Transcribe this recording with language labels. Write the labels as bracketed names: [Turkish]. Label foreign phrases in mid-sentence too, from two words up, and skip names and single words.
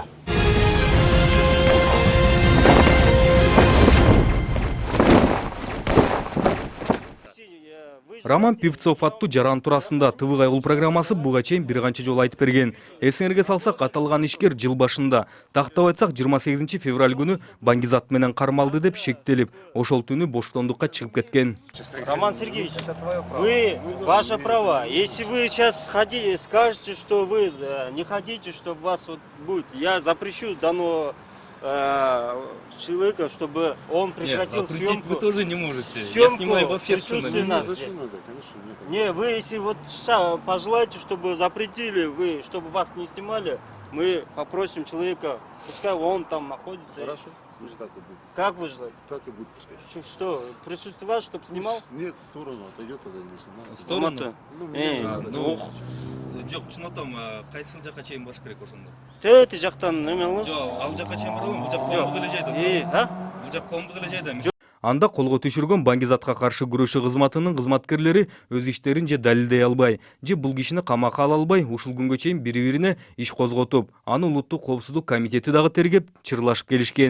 [Kyrgyz] Роман Певцов аттуу жаран туурасында ТВ кайгыл программасы буга чейин бир канча жолу айтып берген. Эсиңерге салсак, аталган ишкер жыл башында, тактап айтсак 28 февраль күнү баңгизат менен кармалды деп шектелип, ошол түнү боштондукка чыгып кеткен. [Russian] Роман Сергеевич, вы, ваше право, если вы сейчас скажете, что вы не хотите, чтобы вас вот будет, я запрещу данного человека, чтобы он прекратил съемку. Вы тоже не можете. Я снимаю в общественном месте. Не, вы если вот пожелаете, чтобы запретили, вы, чтобы вас не снимали, мы попросим человека, пускай он там находится. Хорошо, пусть так и будет. Как вы желаете? Так и будет, пускай. Что, присутствие вас, чтобы снимал? Нет, в сторону отойдет, тогда не снимает. Сторону? Ну, [Kyrgyz] Жок, чынотом, кайсыл жакка чейин баш керек ошондо? Төтө жактан неме кылыңыз? Жок, ал жакка чейин барабы? Бул жак коомдук эле жайда. Бул жак коомдук эле жайда. Анда колго түшүргөн баңгизатка каршы күрөшүү кызматынын кызматкерлери өз иштерин же далилдей албай, же бул кишини камакка ала албай, ушул күнгө чейин бири-бирине иш козготуп, аны улуттук коопсуздук комитети дагы тергеп, чырлашып келишкен.